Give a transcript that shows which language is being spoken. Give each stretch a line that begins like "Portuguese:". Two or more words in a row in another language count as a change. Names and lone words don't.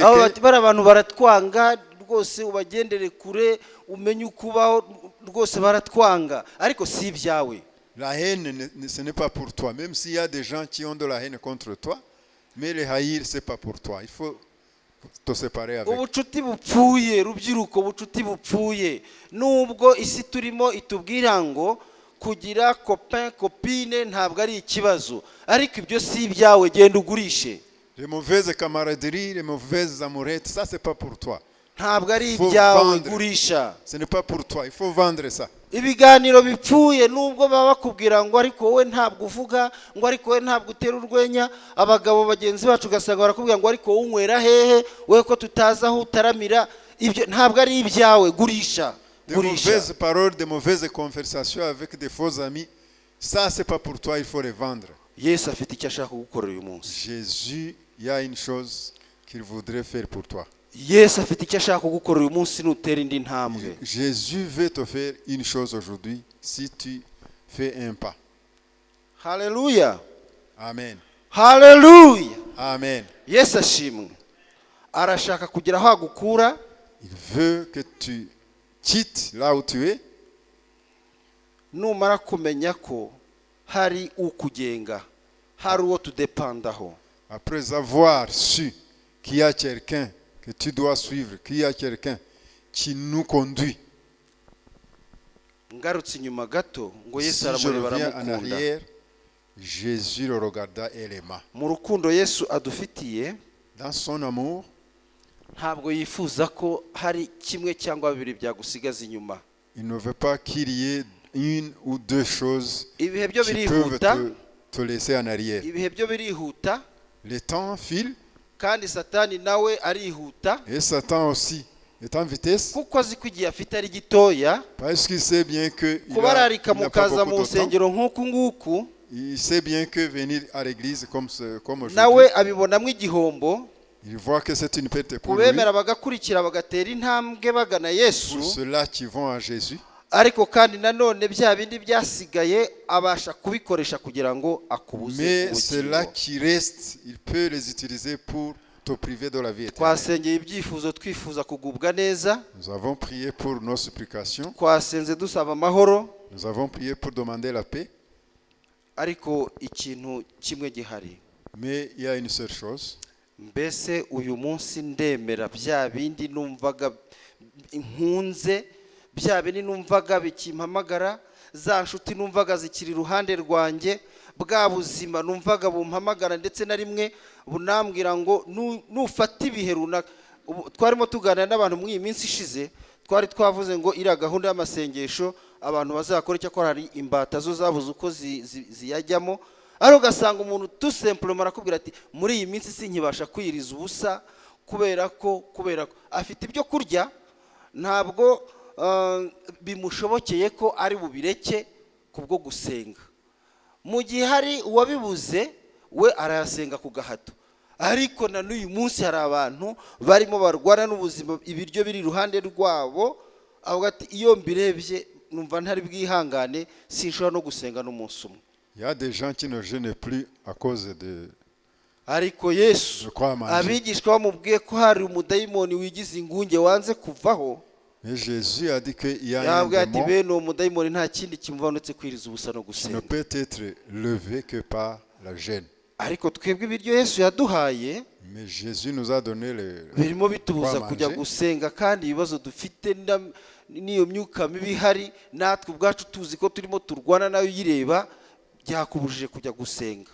Kinyarwanda: abantu baratwanga rwose ubagendere kure umenye ukubaho rwose baratwanga, ariko si ibyawe.
French: La haine, ce n'est pas pour toi, même s'il y a des gens qui ont de la haine contre toi, mais les haïr, ce n'est pas pour toi. Il faut te séparer avec.
Kinyarwanda: Ubucuti bupfuye rubyiruko, ubucuti bupfuye, nubwo isi turimo itubwira ngo kugira
French: copain copine
Kinyarwanda: ntabwo ari ikibazo, ariko ibyo si ibyawe, genda ugurishe.
French: Les mauvaises camaraderies, les mauvaises amourettes, ça c'est pas pour toi.
Kinyarwanda: ntabwo ari
French: Faut
Kinyarwanda: ibyawe
French: vendre.
Kinyarwanda: gurisha.
French: Ce n'est pas pour toi. Il faut vendre ça.
Kinyarwanda: Ibiganiro bipfuye nubwo baba bakubwira ngo ariko wowe ntabwo uvuga, ngo ariko wowe ntabwo utera urwenya. Abagabo bagenzi bacu ugasanga barakubwira ngo ariko wowe unywera hehe, wowe ko tutazi aho utaramira. Ibyo ntabwo ari ibyawe, gurisha. De mauvaises paroles, de mauvaises conversations avec des faux amis, ça c'est pas pour toi, il faut les vendre. Yesu afite icyo ashaka gukorera uyu munsi.
French: Jésus, il y a une chose qu'il voudrait faire pour toi.
Kinyarwanda: Yesu afite icyo ashaka gukorera uyu munsi nutera indi ntambwe.
French: Jésus veut te faire une chose aujourd'hui si tu fais un pas.
Kinyarwanda: Haleluya. Amen. Haleluya. Amen. Yesu ashimwe. Arashaka kugira aho agukura.
French: Il veut que tu quittes là où tu es.
Kinyarwanda: Numara kumenya ko hari ukugenga, hari uwo tudepandaho.
French: Après avoir su qu'il y a quelqu'un que tu dois suivre, qu'il y a quelqu'un qui nous conduit.
Kinyarwanda: Ngarutse inyuma gato ngo Yesu
French: Si je
Kinyarwanda: aramureba
French: reviens en
Kinyarwanda: aramukunda.
French: arrière, Jésus le regarda et l'aima.
Kinyarwanda: Mu rukundo Yesu adufitiye,
French: Dans son amour,
Kinyarwanda: ntabwo yifuza ko hari kimwe cyangwa bibiri byagusigaza inyuma.
French: il ne veut pas qu'il y ait une ou deux choses
Kinyarwanda: Ibihe byo
French: qui peuvent
Kinyarwanda: birihuta,
French: te laisser en arrière.
Kinyarwanda: ibihe byo birihuta,
French: Le temps file
Kinyarwanda: kandi Satani nawe arihuta,
French: et Satan aussi est en vitesse
Kinyarwanda: kuko azi ko igihe afite ari gitoya.
French: parce qu'il sait bien que il
Kinyarwanda: Kubararika
French: n'a pas
Kinyarwanda: mukaza mu
French: beaucoup de temps.
Kinyarwanda: nsengero nk'uku nguku,
French: Il sait bien que venir à l'église comme aujourd'hui,
Kinyarwanda: nawe abibonamo igihombo.
French: il voit que c'est une perte pour lui.
Kinyarwanda: Kubemera bagakurikira bagatera intambwe bagana Yesu,
French: Pour ceux-là qui vont à Jésus,
Kinyarwanda: ariko kandi nanone bya bindi byasigaye abasha kubikoresha kugira ngo akubuze
French: mais ceux-là
Kinyarwanda: ubugingo.
French: qui restent, il peut les utiliser pour te priver de la vie éternelle.
Kinyarwanda: Twasengeye ibyifuzo twifuza kugubwa neza,
French: Nous avons prié pour nos supplications,
Kinyarwanda: twasenze dusaba amahoro,
French: nous avons prié pour demander la paix,
Kinyarwanda: ariko ikintu kimwe gihari.
French: mais il y a une seule chose.
Kinyarwanda: Mbese uyu munsi ndemera bya bindi numvaga nkunze, bya bindi numvaga bikimpamagara, za nshuti numvaga zikiri iruhande rwanjye, bwa buzima numvaga bumpamagara ndetse na rimwe bunambwira ngo nufata ibihe runaka. Twarimo tuganira n'abantu muri iyi minsi ishize, twari twavuze ngo iriya gahunda y'amasengesho abantu bazakora icyo akora, hari imbata zo zabuze uko ziyajyamo. Ari ugasanga umuntu
French: tout simplement
Kinyarwanda: arakubwira ati muri iyi minsi sinkibasha kwiriza ubusa kubera ko afite ibyo kurya, ntabwo bimushobokeye ko ari bubireke kubwo gusenga. Mu gihe hari uwabibuze we arayasenga ku gahato, ariko na n'uyu munsi hari abantu barimo barwana n'ubuzima, ibiryo biri iruhande rwabo, avuga ati iyo mbirebye numva ntari bwihangane, sinshobora no gusenga n'umunsi umwe.
French: Il y a des gens qui ne jeûnent plus à cause de
Kinyarwanda: Ariko Yesu
French: crois manger.
Kinyarwanda: abigishwa bamubwiye ko hari umudayimoni wigize ingunge wanze kuvaho.
French: Mais Jésus a dit qu'il y a un
Kinyarwanda: Yabwiye ati
French: démon
Kinyarwanda: bene uwo mudayimoni nta kindi kimuva uretse kwiriza ubusa no
French: qui ne
Kinyarwanda: gusenga.
French: peut être levé que par la gêne.
Kinyarwanda: Ariko twebwe ibiryo Yesu yaduhaye
French: Mais Jésus nous a donné
Kinyarwanda: birimo bitubuza Kwa kujya
French: manger.
Kinyarwanda: gusenga, kandi ibibazo dufite n'iyo myuka mibi ihari, natwe ubwacu tuzi ko turimo turwana nayo uyireba, byakubujije kujya gusenga.